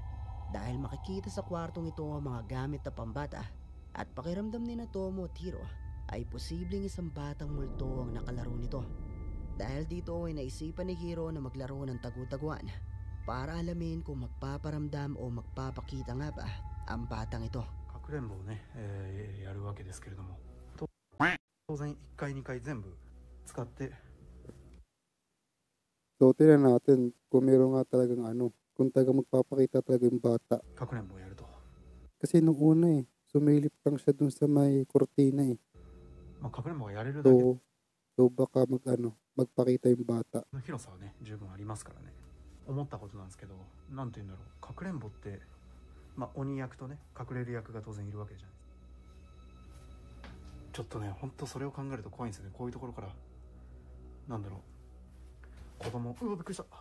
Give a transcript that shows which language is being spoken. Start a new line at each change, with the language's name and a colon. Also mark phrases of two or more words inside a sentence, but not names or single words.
Filipino: Dahil makikita sa kwartong ito ang mga gamit na pambata at pakiramdam ni na Tomo at Hiro ay posibleng isang batang multo ang nakalaro nito. Dahil dito ay naisipan ni Hiro na maglaro ng tagu-taguan para alamin kung magpaparamdam o magpapakita nga ba ang batang ito.
Japanese: かくれんぼをね、やるわけですけれども、当然1回2回全部使って
Filipino: So, tingnan natin kung meron nga talagang kung talagang magpapakita talaga yung bata.
Japanese: かくれんぼをやると、
Filipino: Kasi nung una sumilip lang siya dun sa may kortina
Japanese: まあ、かくれんぼがやれるだけ
Filipino: So baka magpakita yung bata.
Japanese: の広さはね十分ありますからね。思ったことなんですけど、なんて言うんだろう、かくれんぼってまあ鬼役とね隠れる役が当然いるわけじゃないですか。ちょっとね、ほんとそれを考えると怖いんですよね。こういうところからなんだろう、子供、うわびっくりした。